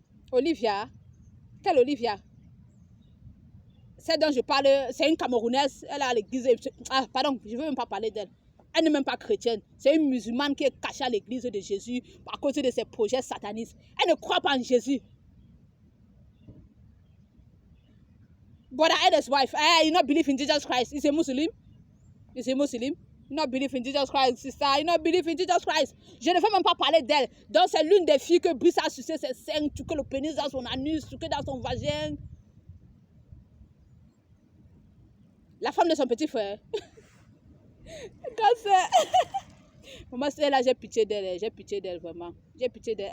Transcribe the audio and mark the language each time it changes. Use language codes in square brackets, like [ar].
[fr] Olivia? Quelle Olivia? Celle dont je parle, c'est une Camerounaise. Elle est à l'église. Ah, pardon, je ne veux même pas parler d'elle. Elle n'est même pas chrétienne. C'est une musulmane qui est cachée à l'église de Jésus à cause de ses projets satanistes. Elle ne croit pas en Jésus. [en] But Eda's wife, you not believe in Jesus Christ. He's a Muslim. He's a Muslim. You not believe in Jesus Christ, sister. You not believe in Jesus Christ. [fr] Je ne veux même pas parler d'elle. Donc c'est l'une des filles que Brice a sucé ses seins, que le pénis dans son anus, que dans son vagin. La femme de son petit frère. Quand c'est... Maman, c'est là, j'ai pitié d'elle, vraiment. J'ai pitié d'elle.